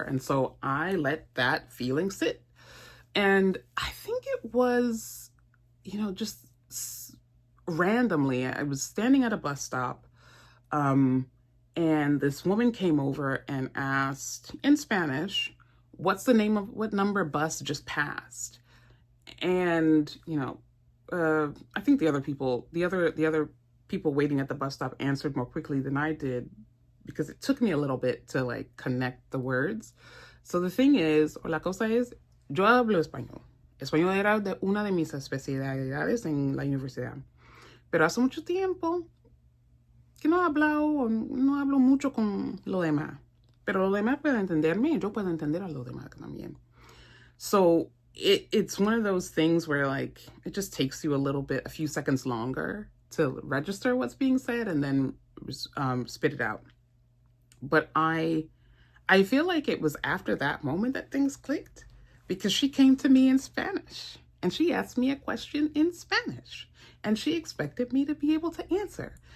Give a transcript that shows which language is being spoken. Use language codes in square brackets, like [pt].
[en] And so I let that feeling sit. And I think it was, just randomly, I was standing at a bus stop, and this woman came over and asked in Spanish, what's the name of what number bus just passed? And, I think the other people waiting at the bus stop answered more quickly than I did because it took me a little bit to like connect the words. So the thing is, or [es] la cosa es, yo hablo español. Español era una de mis especialidades en la universidad. Pero hace mucho tiempo que no hablo mucho con lo demás. Pero lo demás puede entenderme y yo puedo entender a lo demás también. [en] So it's one of those things where like it just takes you a few seconds longer to register what's being said and then spit it out. But I feel like it was after that moment that things clicked because she came to me in Spanish and she asked me a question in Spanish and she expected me to be able to answer.